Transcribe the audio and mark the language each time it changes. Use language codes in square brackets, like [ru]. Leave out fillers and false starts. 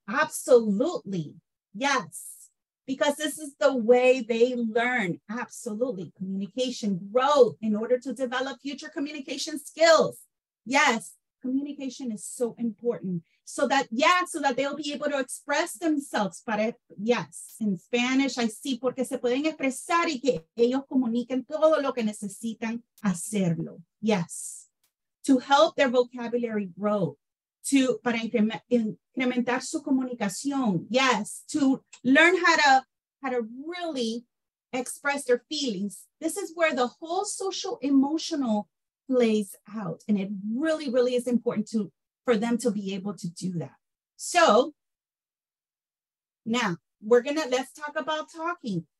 [en] Absolutely. Yes. Because this is the way they learn. Absolutely. Communication, growth in order to develop future communication skills. Yes, communication is so important. So that they'll be able to express themselves. [es] Yes, in Spanish, I see, porque se pueden expresar y que ellos comuniquen todo lo que necesitan hacerlo. [en] Yes. To help their vocabulary grow. [es] Para incrementar su comunicación. [en] Yes, to learn how to really express their feelings. This is where the whole social emotional plays out. And it really, really is important for them to be able to do that. So now let's talk about talking.